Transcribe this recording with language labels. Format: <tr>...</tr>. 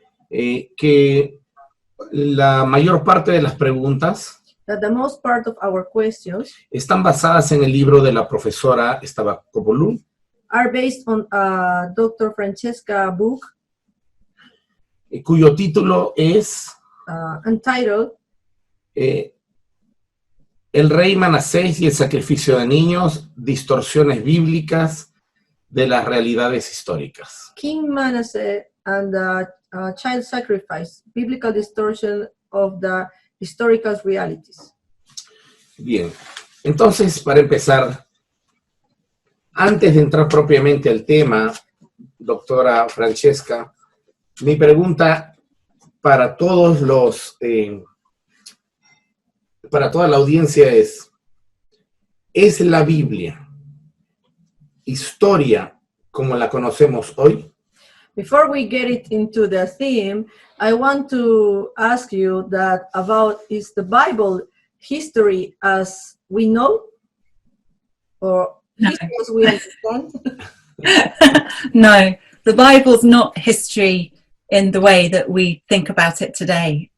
<es>que la mayor parte de las preguntas</es> <en>that the most part of our questions</en> <es>están basadas en el libro de la profesora Stavrakopoulou,</es> <en>are based on Dr. Francesca's book</en> <es>cuyo título es</es> <en>entitled</en> <es>El rey Manasés y el sacrificio de niños, distorsiones bíblicas de las realidades históricas.</es> <en>King Manasseh and the Child Sacrifice, Biblical Distortion of the Historical Realities.</en> <es>Bien, entonces, para empezar, antes de entrar propiamente al tema, doctora Francesca, mi pregunta para todos para toda la audiencia ¿es la Biblia historia como la conocemos hoy?</es> <en>Before we get it into the theme, I want to ask you is the Bible history as we know? Or history as we understand? No, the Bible's not history in the way that we think about it today.</en>